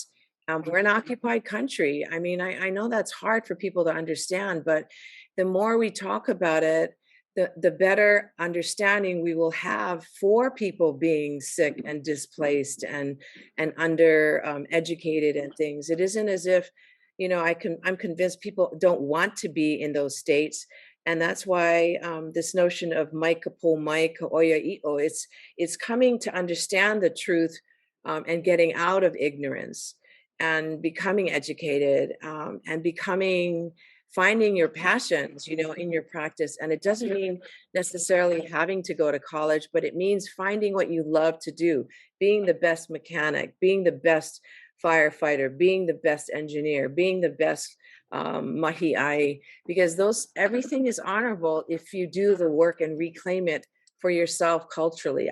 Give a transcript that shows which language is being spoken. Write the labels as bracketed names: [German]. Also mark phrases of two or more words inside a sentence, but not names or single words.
[English] We're an occupied country. I know that's hard for people to understand, but the more we talk about it, the better understanding we will have for people being sick and displaced and under educated and things. It isn't as if, I'm convinced people don't want to be in those states. And that's why this notion of [Hawaiian] maika po maika oya i'o, [English] it's coming to understand the truth and getting out of ignorance and becoming educated and finding your passions, in your practice. And it doesn't mean necessarily having to go to college, but it means finding what you love to do, being the best mechanic, being the best firefighter, being the best engineer, being the best mahi'ai, because everything is honorable if you do the work and reclaim it for yourself culturally.